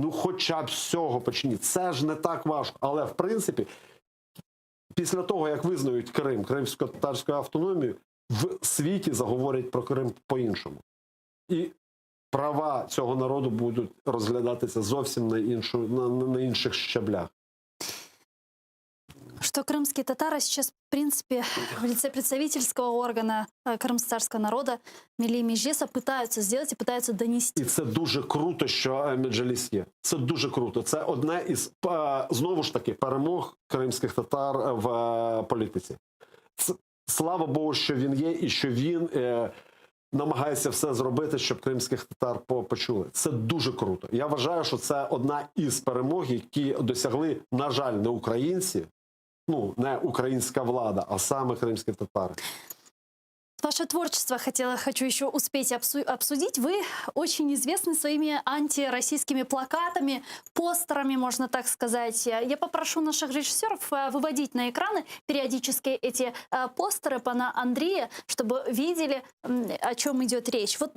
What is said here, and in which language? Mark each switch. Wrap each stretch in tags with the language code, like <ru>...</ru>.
<uk>Хоча б з цього почніть. Це ж не так важко. Але, в принципі, після того, як визнають Крим, кримсько-татарську автономію, в світі заговорять про Крим по-іншому. І права цього народу будуть розглядатися зовсім на інших щаблях.</uk> <ru>Что крымские татары сейчас, в принципе, в лице представительского органа крымско-татарского народа Милли Меджлиса пытаются сделать и пытаются донести.</ru> <uk>І це дуже круто, що Меджліс є. Це дуже круто. Це одне із, знову ж таки, перемог кримських татар в політиці. Слава Богу, що він є і що він намагається все зробити, щоб кримських татар почули. Це дуже круто. Я вважаю, що це одна із перемог, які досягли, на жаль, не українці,</uk> <ru>не украинская влада, а сами крымские татары. Ваше творчество хочу еще успеть обсудить. Вы очень известны своими антироссийскими плакатами, постерами, можно так сказать. Я попрошу наших режиссеров выводить на экраны периодически эти постеры пана Андрея, чтобы видели, о чем идет речь.</ru>